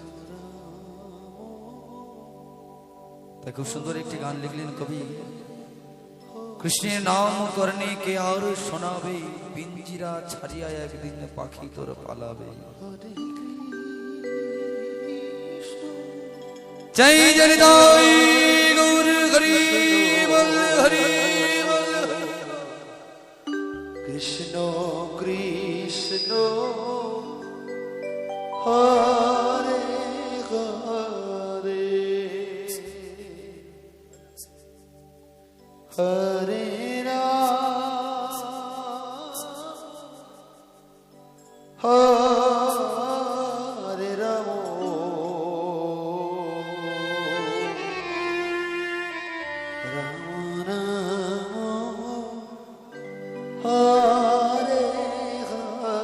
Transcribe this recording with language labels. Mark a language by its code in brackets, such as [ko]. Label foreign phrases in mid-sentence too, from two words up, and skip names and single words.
[bn] তাই খুব সুন্দর একটি গান লিখলেন কবি কৃষ্ণের নাম করনে কে আর শোনাবে পিঞ্জিরা ছাড়িয়া একদিন পাখি তোর পালাবে জয় জয় গৌর হরি বল হরি বল কৃষ্ণ কৃষ্ণ [sa] হরে হরে হরে রাম হরে রাম রাম রাম হরে হরে